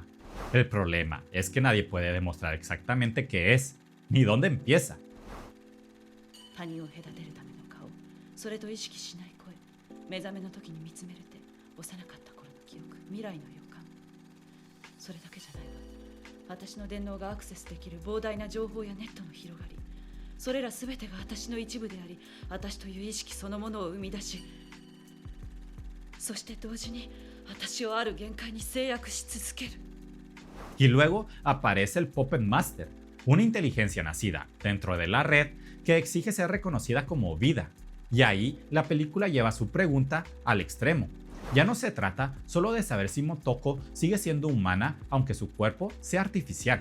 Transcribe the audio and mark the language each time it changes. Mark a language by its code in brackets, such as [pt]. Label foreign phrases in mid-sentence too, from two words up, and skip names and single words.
[es] El problema es que nadie puede demostrar exactamente qué es, ni dónde empieza. [ja] 他人を隔てるための顔、それと意識しない声、目覚めの時に見つめれて幼かった頃の記憶、未来の予感。それだけじゃないわ。私の電脳がアクセスできる膨大な情報やネットの広がり、それら全てが私の一部であり、私という意識そのものを生み出し、そして同時に私をある限界に制約し続ける。 [es] Y luego aparece el Puppet Master, una inteligencia nacida dentro de la red que exige ser reconocida como vida. Y ahí la película lleva su pregunta al extremo. Ya no se trata solo de saber si Motoko sigue siendo humana aunque su cuerpo sea artificial.